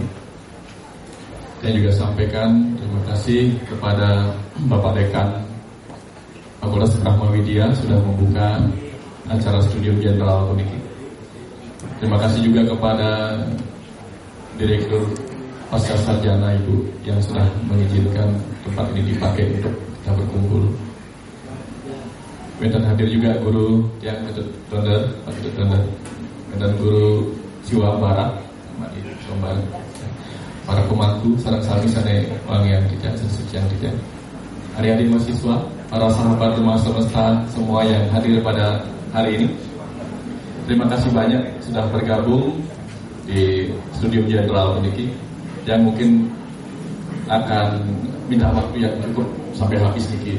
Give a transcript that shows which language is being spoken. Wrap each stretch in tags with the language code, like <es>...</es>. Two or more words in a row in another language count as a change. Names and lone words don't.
<id>Saya juga sampaikan terima kasih kepada Bapak Dekan Fakultas Brahma Widya sudah membuka acara Studium Jenderal Uniki. Terima kasih juga kepada Direktur Pasca Sarjana Ibu yang sudah mengizinkan tempat ini dipakai untuk kita berkumpul. Dan hadir juga Guru yang Ketut Donder, dan Guru Siwa Barat, para pemangku,</id> <ban>sarang sami sane wangian</ban> <id>kita, sesucian kita. Adik-adik mahasiswa, para sahabat rumah semesta semua yang hadir pada hari ini. Terima kasih banyak sudah bergabung di Studium Jenderal Uniki yang mungkin akan minta waktu yang cukup sampai habis sedikit.</id>